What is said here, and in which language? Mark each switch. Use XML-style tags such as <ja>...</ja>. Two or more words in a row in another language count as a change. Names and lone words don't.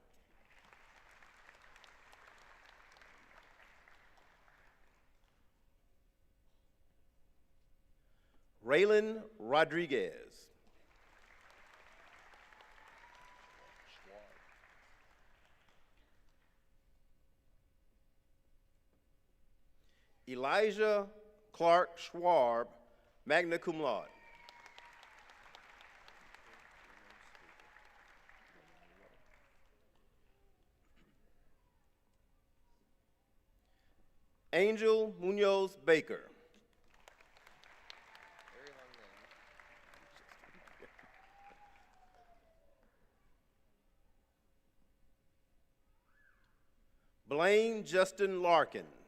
<en>Raylan Rodriguez. Elijah Clark Schwab,</en> <la>magna cum laude.</la> <en>Angel Munoz Baker. Blaine Justin Larkin.</en>